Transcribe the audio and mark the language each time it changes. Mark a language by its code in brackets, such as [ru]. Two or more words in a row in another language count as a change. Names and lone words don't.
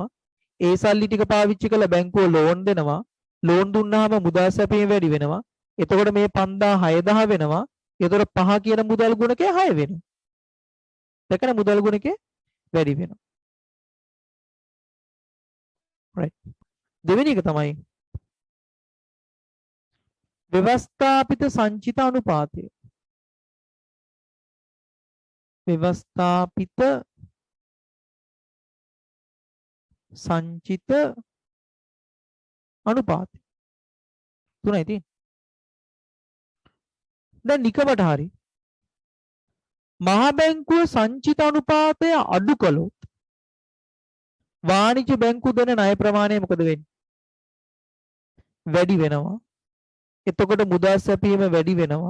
[si] ඒ සල්ලි ටික පාවිච්චි කරලා බැංකුව ලෝන් දෙනවා. ලෝන් දුන්නාම මුදල් සැපීම වැඩි වෙනවා. එතකොට මේ 5000 6000 වෙනවා. එතකොට 5 කියන මුදල් ගුණකය 6 වෙනවා. දැකන මුදල් ගුණකය වැඩි වෙනවා. right. දෙවෙනි එක තමයි ව්‍යවස්ථාපිත සංචිත අනුපාතය. ව්‍යවස්ථාපිත සංචිත අනුපාතය. තුනයි තියෙන්නේ. දැන් නිකමට හරි මහා බැංකුව සංචිත අනුපාතය අඩු කළොත් වාණිජ්‍ය බැංකු දෙන ණය ප්‍රමාණය මොකද වෙන්නේ? වැඩි වෙනවා. එතකොට මුදල් සැපීම වැඩි වෙනවා.